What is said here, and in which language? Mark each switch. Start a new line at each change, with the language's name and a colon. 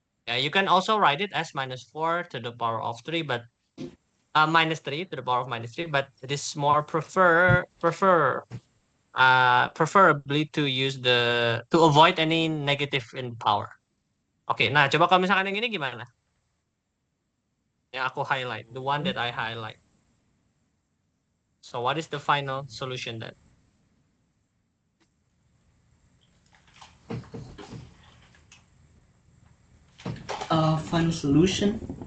English: Yeah, you can also write it as -4 to the power of 3, but -3 to the power of -3, but it is more preferably to use to avoid any negative in power.
Indonesian: Oke, nah coba kalau misalkan yang ini gimana? Yang aku highlight,
English: the one that I highlight. So what is the final solution then? Final solution.